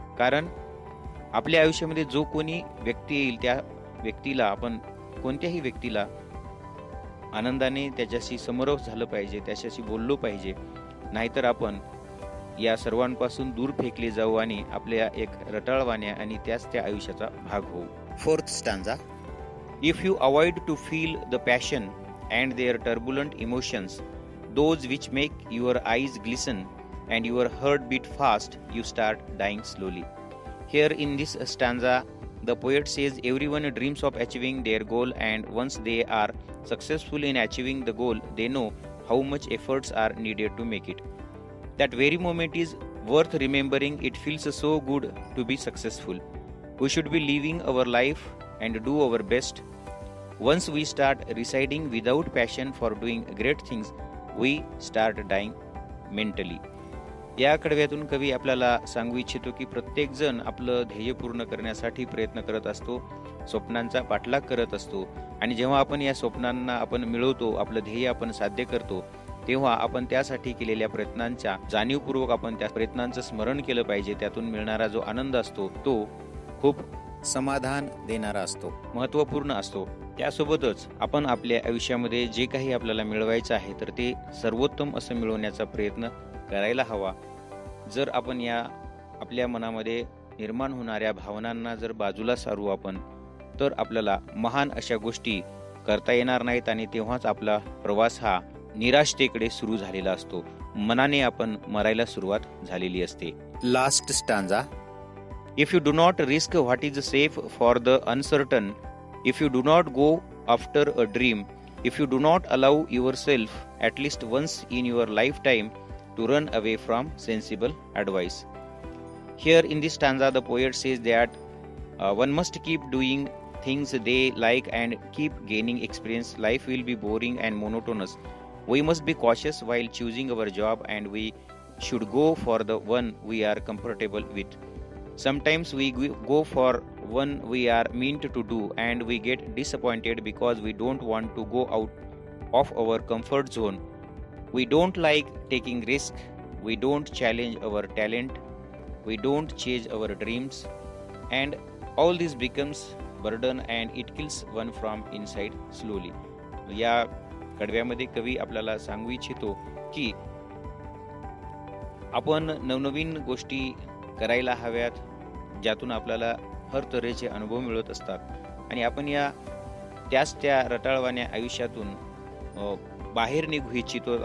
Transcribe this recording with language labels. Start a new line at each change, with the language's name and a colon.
Marathi: कारण आपल्या आयुष्यामध्ये जो कोणी व्यक्ती येईल त्या व्यक्तीला आपण कोणत्याही व्यक्तीला आनंदाने त्याच्याशी समरस झालं पाहिजे, त्याच्याशी बोललो पाहिजे. नाहीतर आपण या सर्वांपासून दूर फेकले जाऊ आणि आपल्या एक रटाळवाण्या आणि त्याच त्या आयुष्याचा भाग होऊ.
English: Fourth stanza. If you avoid to feel the passion and their turbulent emotions, those which make your eyes glisten and your heart beat fast, you start dying slowly. Here in this stanza, the poet says everyone dreams of achieving their goal, and once they are successful in achieving the goal, they know how much efforts are needed to make it. That very moment is worth remembering. It feels so good to be successful. We should be living our life and do our best. Once we start residing without passion for doing great things, we start dying mentally.
Marathi: या कडव्यातून कवी आपल्याला सांगू इच्छितो की प्रत्येक जण आपलं ध्येय पूर्ण करण्यासाठी प्रयत्न करत असतो, स्वप्नांचा पाठलाग करत असतो आणि जेव्हा आपण या स्वप्नांना आपण मिळवतो, आपलं ध्येय आपण साध्य करतो, तेव्हा आपण त्यासाठी केलेल्या प्रयत्नांच्या जाणीवपूर्वक आपण त्या प्रयत्नांचं स्मरण केलं पाहिजे. त्यातून मिळणारा जो आनंद असतो तो खूप समाधान देणारा असतो, महत्त्वपूर्ण असतो. त्यासोबतच आपण आपल्या आयुष्यामध्ये जे काही आपल्याला मिळवायचं आहे तर ते सर्वोत्तम असं मिळवण्याचा प्रयत्न करायला हवा. जर आपण या आपल्या मनामध्ये निर्माण होणाऱ्या भावनांना जर बाजूला सारू आपण, तर आपल्याला महान अशा गोष्टी करता येणार नाहीत आणि तेव्हाच आपला प्रवास हा निराशतेकडे सुरू झालेला असतो. मनाने आपण मरायला सुरुवात झालेली असते.
English: Last stanza. If you do not risk what is safe for the uncertain, if you do not go after a dream, if you do not allow yourself at least once in your lifetime to run away from sensible advice. Here in this stanza the poet says that one must keep doing things they like and keep gaining experience. Life will be boring and monotonous. We must be cautious while choosing our job and we should go for the one we are comfortable with. Sometimes we go for one we are meant to do and we get disappointed because we don't want to go out of our comfort zone. We don't like taking risk. We don't challenge our talent. We don't chase our dreams. And all this becomes burden and it kills one from inside slowly.
Marathi: या कडव्यामध्ये कवी आपल्याला सांगू इच्छितो की आपण नवनवीन गोष्टी करायला हव्यात, ज्यातून आपल्याला हर तऱ्हेचे अनुभव मिळत असतात आणि आपण त्या रटाळवाण्या आयुष्यातून बाहेर निघू इच्छितो.